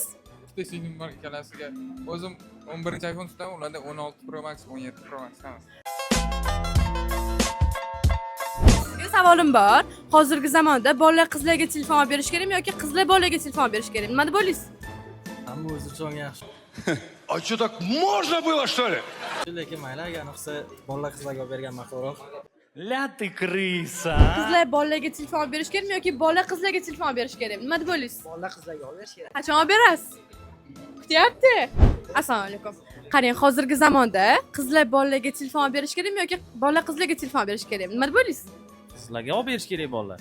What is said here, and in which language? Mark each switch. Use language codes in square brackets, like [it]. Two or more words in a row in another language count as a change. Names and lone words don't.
[uz] Bitta singlim bor ikkalasiga. O'zim 11-iPhone tutaman, ularda 16 Pro Max, 17 Pro Max hammasi. Sizga savolim bor. Hozirgi zamonda bolalar qizlarga telefon olib berish kerakmi yoki qizlar bolalarga telefon olib berish kerakmi? Nima deb o'ylaysiz? Hamma o'zi uchun yaxshi. [ru] А что так можно было, что ли? [uz] Lekin mayli, agar nuqsa bolalar qizlarga olib bergan maqulroq. [ru] La ты крыса. [uz] Qizlar bolalarga telefon olib berish kerakmi yoki bolalar qizlarga telefon olib berish kerakmi? Nima deb o'ylaysiz? Bolalar qizlarga olib berish kerak. Qachon olib berasiz? Kutyapti. Assalomu alaykum. Qarang, hozirgi zamonda qizlar bolalarga telefon olib berish kerakmi yoki bolalar qizlarga telefon olib berish kerakmi? Nima deb o'ylaysiz? Qizlarga olib berish kerak bolalar.